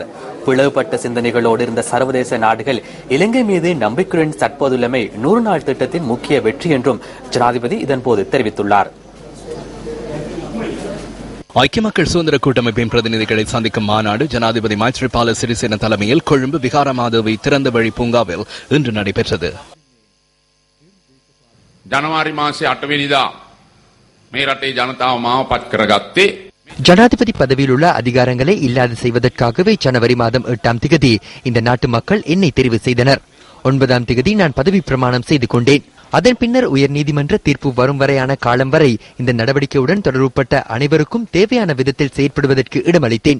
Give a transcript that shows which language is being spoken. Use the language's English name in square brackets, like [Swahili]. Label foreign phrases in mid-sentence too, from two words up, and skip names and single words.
[Tamil] பிளவுபட்ட சிந்தனைகளோடு இருந்த சர்வதேச நாடுகள் இலங்கை மீது நம்பிக்கையுடன் தற்போதுள்ளமை 100 நாள் திட்டத்தின் முக்கிய வெற்றி என்றும் ஜனாதிபதி இதன்போது தெரிவித்துள்ளார். ஐக்கிய மக்கள் சுதந்திர கூட்டமைப்பின் பிரதிநிதிகளை சந்திக்கும் மாநாடு ஜனாதிபதி மைத்ரிபால சிறிசேன தலைமையில் கொழும்பு விகாரமாதேவி திறந்த வழி பூங்காவில் இன்று நடைபெற்றது. [Sinhala] ජනවාරි මාසේ 8 වෙනිදා මේ රටේ ජනතාව මාව පත් කරගත්තේ [Tamil] ஜனாதிபதி பதவியில் உள்ள அதிகாரங்களை இல்லாது செய்வதற்காகவே ஜனவரி மாதம் 8ஆம் திகதி இந்த நாட்டு மக்கள் என்னை தெரிவு செய்தனர். 9ஆம் திகதி நான் பதவி பிரமாணம் செய்து கொண்டேன். அதன் பின்னர் உயர் நீதிமன்ற தீர்ப்பு வரும் வரையான காலம் வரை இந்த நடவடிக்கையுடன் தொடர்புபட்ட அனைவருக்கும் தேவையான விதத்தில் செயற்படுவதற்கு இடமளித்தேன்.